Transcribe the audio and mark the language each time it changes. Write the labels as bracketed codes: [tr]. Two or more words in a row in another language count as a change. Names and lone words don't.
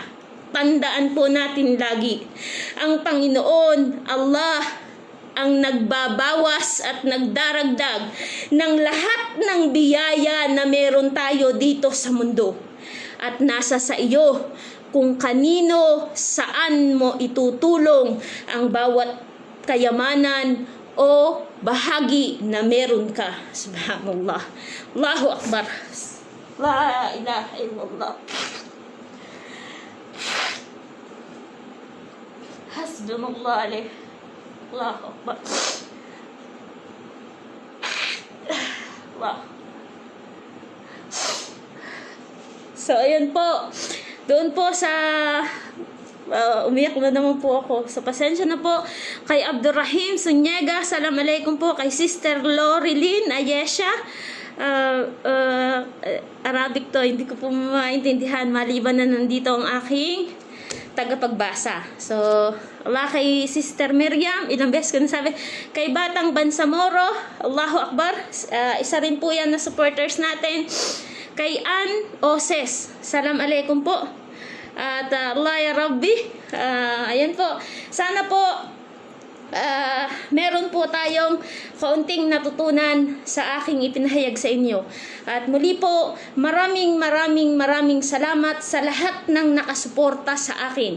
[tl] Tandaan po natin lagi, ang Panginoon, Allah, ang nagbabawas at nagdaragdag ng lahat ng biyaya na meron tayo dito sa mundo. At nasa sa iyo kung kanino, saan mo itutulong ang bawat kayamanan o bahagi na meron ka. [ar] سبحان الله. الله أكبر. لا إله إلا الله. حسبنا الله عليه. الله أكبر. الله. [tl] So, ayan po. Doon po sa umiyak na naman po ako. So, pasensya na po kay Abdurrahim Sunyega. Assalamualaikum po kay Sister Lorilyn Ayesha. Arabic to, hindi ko po maintindihan maliban na nandito ang aking tagapagbasa. So, Allah kay Sister Miriam, ilang beses ko nasabi, kay Batang Bansamoro, [ar] الله أكبر, [tl] isa rin po yan na supporters natin. Kay Ann Oses, [ar] سلام عليكم [tl] po. At Allah [ar] يا رب, [tl] ayan po, sana po meron po tayong kaunting natutunan sa aking ipinahayag sa inyo. At muli po, maraming salamat sa lahat ng nakasuporta sa akin.